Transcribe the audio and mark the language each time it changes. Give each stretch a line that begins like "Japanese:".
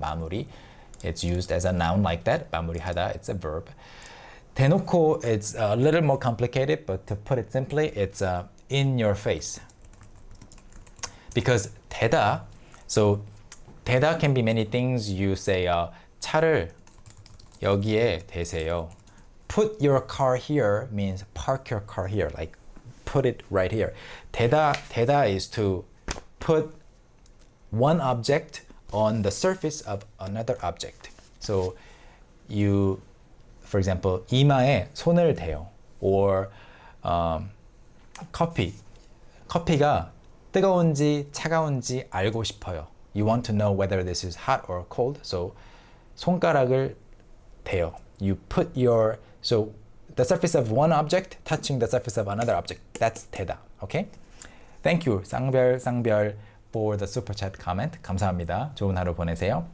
Korean: 마무리.
English: It's used as a noun like that. 마무리하다. It's a verb. 대놓고, it's a little more complicated, but to put it simply, it's in your face. Because 대다, so 대다 can be many things. You say
Korean: 차를 여기에 대세요.
English: Put your car here means park your car here, like put it right here. 대다 is to put one object on the surface of another object. So you, for example,
Korean: 이마에 손을 대요. Or 커피가 뜨거운지 차가운지 알고 싶어요.
English: You want to know whether this is hot or cold.
Korean: So 손가락을 대요.
English: You put so the surface of one object touching the surface of another object. That's 대다. Okay? Thank you, 쌍별 for the super chat comment.
Korean: 감사합니다. 좋은 하루 보내세요.